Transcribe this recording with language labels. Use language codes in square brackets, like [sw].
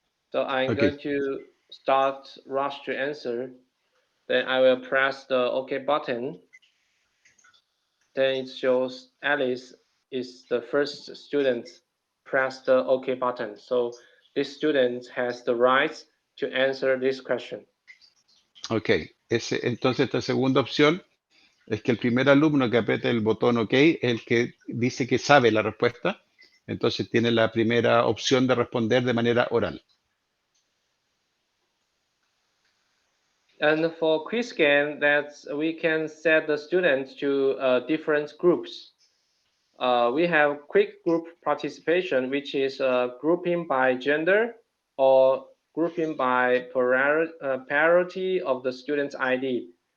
[en] So I'm going to start rush to answer. Then I will press the OK button. Then it shows Alice is the first student. Press the OK button. So this student has the right to answer this question. [es] Ok, entonces esta segunda opción es que el primer alumno que apriete el botón OK es el que dice que sabe la respuesta, entonces tiene la primera opción de responder de manera oral. [en] And for quiz scan, we can set the students to different groups. We have quick group participation, which is grouping by gender or grouping by priority of the student's ID.